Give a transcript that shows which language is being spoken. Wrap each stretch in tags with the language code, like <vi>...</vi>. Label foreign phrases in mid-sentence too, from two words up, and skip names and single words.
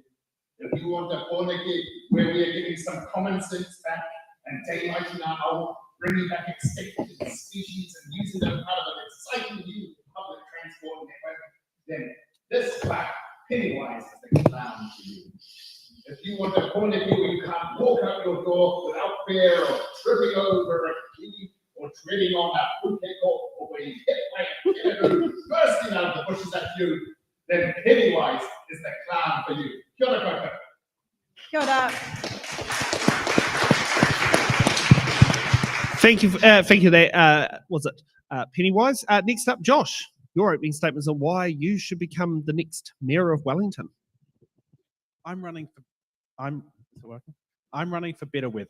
<en>If you want a fornicate where we are getting some common sense back and daylighting our owl, bringing back extinct species and using them part of an exciting new public transport network, then this clown, Pennywise, is the clown for you. If you want a fornicate where you can't walk out your door without fear of tripping over a key or treading on a fruitcake or being hit by a who bursting out of the bushes at you, then Pennywise is the clown for you.</en> <mi>Kia ora koutou. Kia ora.</mi> <en>Thank you. Thank you. There was it Pennywise. Next up, Josh. Your opening statements on why you should become the next mayor of Wellington. I'm running for better weather.</en>